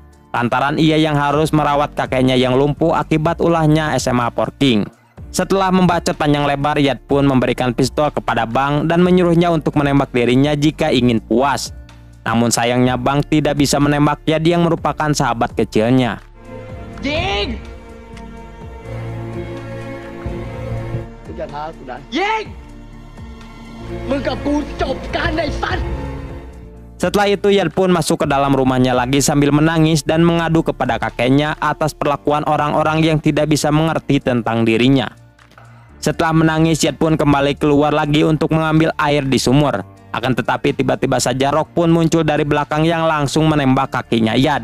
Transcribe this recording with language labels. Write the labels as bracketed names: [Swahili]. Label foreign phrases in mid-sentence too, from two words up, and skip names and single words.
[Indonesian] Lantaran ia yang harus merawat kakeknya yang lumpuh akibat ulahnya SMA Porking. Setelah membacot panjang lebar, Yad pun memberikan pistol kepada Bang dan menyuruhnya untuk menembak dirinya jika ingin puas. Namun sayangnya Bang tidak bisa menembak Yad yang merupakan sahabat kecilnya. [Thai] ยิง!ยิง! มึงกับกูจบกันไอ้สัตว์ [Indonesian] Setelah itu Yad pun masuk ke dalam rumahnya lagi sambil menangis dan mengadu kepada kakeknya atas perlakuan orang-orang yang tidak bisa mengerti tentang dirinya. Setelah menangis Yad pun kembali keluar lagi untuk mengambil air di sumur. Akan tetapi tiba-tiba saja Rock pun muncul dari belakang yang langsung menembak kakinya Yad.